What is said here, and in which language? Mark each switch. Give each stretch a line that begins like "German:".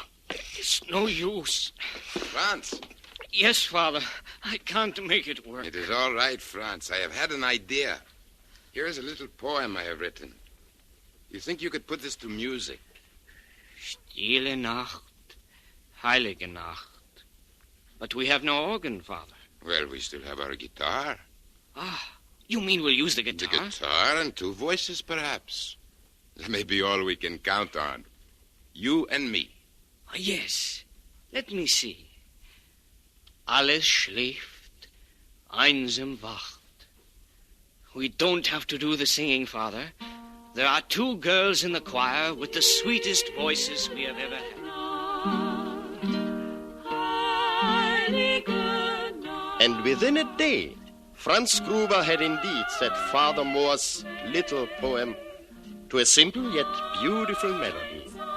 English: It's no use. Franz. Yes, Father. I can't make it work. It is all right, Franz. I have had an idea. Here is a little poem I have written. You think you could put this to music?
German: Stille Nacht, heilige Nacht.
English: But we have no organ, Father. Well, we still have our guitar. Ah, you mean we'll use the guitar? The guitar and two voices, perhaps. That may be all we can count on. You and me. Yes. Let me see.
German: Alles schläft, einsam wacht.
English: We don't have to do the singing, Father. There are two girls in the choir with the sweetest voices we have ever had. And within a day, Franz Gruber had indeed set Father Mohr's little poem to a simple yet beautiful melody.